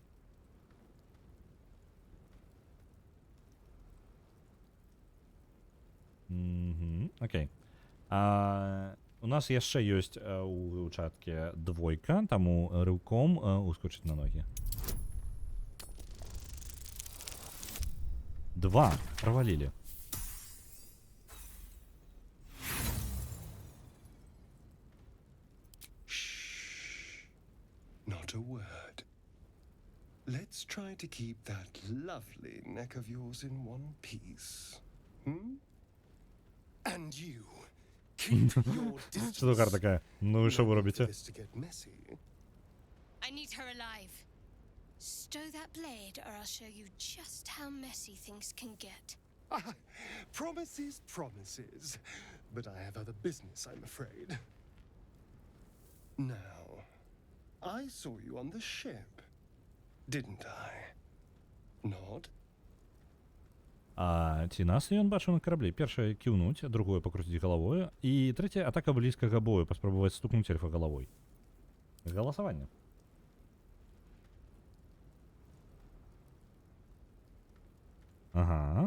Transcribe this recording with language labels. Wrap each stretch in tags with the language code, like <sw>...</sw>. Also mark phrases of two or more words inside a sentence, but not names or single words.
<be>Окей. У нас яшчэ ёсць у чатке двойка, таму рыўком ускочыць на ногі. 2 правалілі.</be> <en>Not a word. Let's try to keep that lovely neck of yours in one piece. And you, keep your distance.</en> <ru>Что за такая? Ну и что вы робите?</ru> <en>This to get messy. I need her alive. Stow that blade, or I'll show you just how messy things can get. Promises, promises. But I have other business, I'm afraid. Now, I saw you on the ship, didn't I? Not?</en> <be>Ці нас ён бачыў на караблі? Першае кіўнуць, другое пакруціць галавою, і трэцяе атака блізкага бою, паспрабаваць стукнуць эльфа галавой. Галасаванне. Ага.</be>